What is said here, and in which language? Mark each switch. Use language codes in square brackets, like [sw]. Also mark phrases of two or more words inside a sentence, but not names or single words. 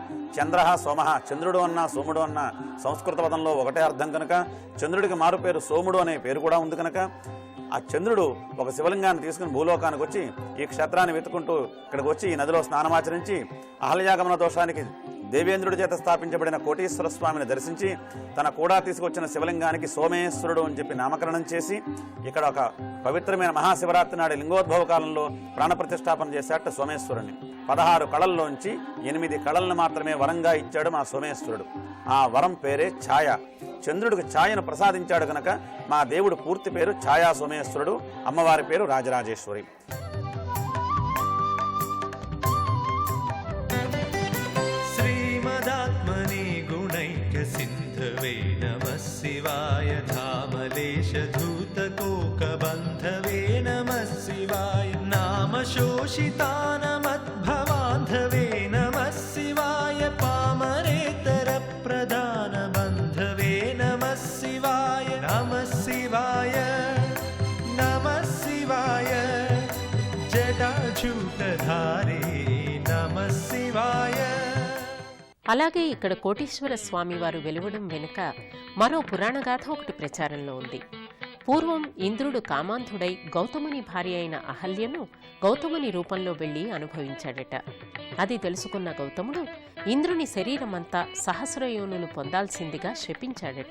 [sa] చంద్ర సోమః, [te] చంద్రుడు అన్నా సోముడు అన్నా సంస్కృత పదంలో ఒకటే అర్థం కనుక చంద్రుడికి మారు పేరు సోముడు అనే పేరు కూడా ఉంది కనుక ఆ చంద్రుడు ఒక శివలింగాన్ని తీసుకుని భూలోకానికి వచ్చి ఈ క్షేత్రాన్ని వెతుకుంటూ ఇక్కడికి వచ్చి ఈ నదిలో స్నానమాచరించి అహల్యాగమన దోషానికి దేవేంద్రుడి చేత స్థాపించబడిన కోటీశ్వర స్వామిని దర్శించి తన కూడా తీసుకొచ్చిన శివలింగానికి సోమేశ్వరుడు అని చెప్పి నామకరణం చేసి ఇక్కడ ఒక పవిత్రమైన మహాశివరాత్రి నాడు లింగోద్భవ కాలంలో ప్రాణప్రతిష్ఠాపన చేశాట సోమేశ్వరుని. 16 కళల్లోంచి 8 కళలను మాత్రమే వరంగా ఇచ్చాడు మా సోమేశ్వరుడు. ఆ వరం పేరే ఛాయ. చంద్రుడికి ఛాయను ప్రసాదించాడు గనక మా దేవుడు పూర్తి పేరు ఛాయా సోమేశ్వరుడు, అమ్మవారి పేరు రాజరాజేశ్వరి. [sa] सिन्धवे नमः शिवाय धामलेशधूतकोकबन्धवे नमः शिवाय नामशोषितानमद्भवान्धवे नमः शिवाय पामरेतरप्रदानबन्धवे नमः शिवाय नमः शिवाय नमः शिवाय जटाजूटधारे नमः शिवाय. [te] అలాగే ఇక్కడ కోటీశ్వర స్వామి వారు వెలువడం వెనుక మరో పురాణగాథ ఒకటి ప్రచారంలో ఉంది. పూర్వం ఇంద్రుడు కామాంధుడై గౌతముని భార్య అయిన అహల్యను గౌతముని రూపంలో వెళ్లి అనుభవించాడట. అది తెలుసుకున్న గౌతముడు ఇంద్రుని శరీరమంతా సహస్రయోనులు పొందాల్సిందిగా శపించాడట.